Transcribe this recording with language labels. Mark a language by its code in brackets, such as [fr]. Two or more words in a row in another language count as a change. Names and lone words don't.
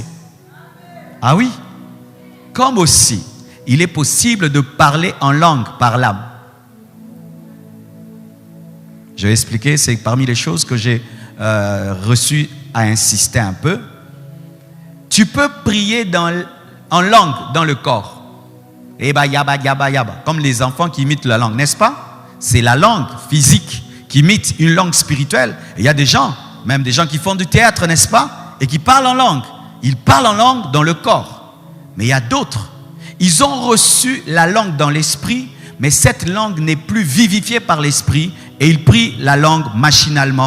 [fr] Ah oui, comme aussi, il est possible de parler en langue par l'âme. Je vais expliquer, c'est parmi les choses que j'ai reçues à insister un peu. Tu peux prier en langue dans le corps. Eba, yaba, yaba, yaba. Comme les enfants qui imitent la langue, n'est-ce pas? C'est la langue physique qui imite une langue spirituelle. Et il y a des gens, même des gens qui font du théâtre, n'est-ce pas? Et qui parlent en langue. Ils parlent en langue dans le corps. Mais il y a d'autres. Ils ont reçu la langue dans l'esprit, mais cette langue n'est plus vivifiée par l'esprit et ils prient la langue machinalement.